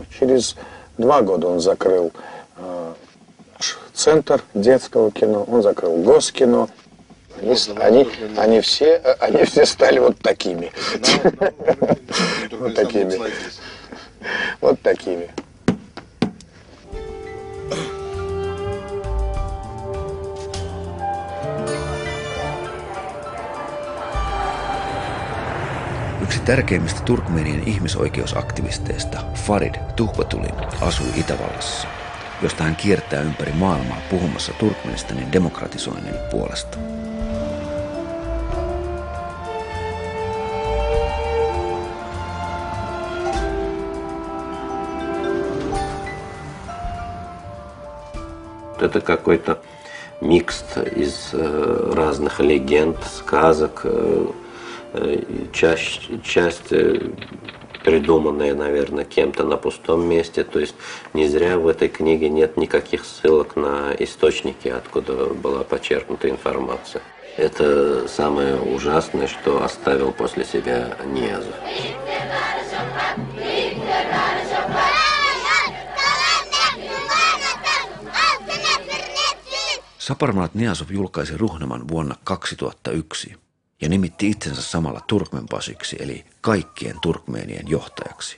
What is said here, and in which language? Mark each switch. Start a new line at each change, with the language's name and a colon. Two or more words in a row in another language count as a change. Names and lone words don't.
Russian: Через 2 года он закрыл центр детского кино, он закрыл Госкино. Они все стали вот такими. Вот такими. Вот такими.
Finnish: Yksi tärkeimmistä turkmeenien ihmisoikeusaktivisteista, Farid Tuhbatulin, asui Itävallassa, josta hän kiertää ympäri maailmaa puhumassa Turkmenistanin demokratisoinnin puolesta.
Russian: Это какой-то микс из разных легенд, сказок, часть придуманная, наверное, кем-то на пустом месте. То есть не зря в этой книге нет никаких ссылок на источники, откуда была почерпнута информация. Это самое ужасное, что оставил после себя Ниязов.
Finnish: Saparmurat Niyazov julkaisi Ruhnaman vuonna 2001 ja nimitti itsensä samalla Turkmenbashiksi eli kaikkien turkmeenien johtajaksi.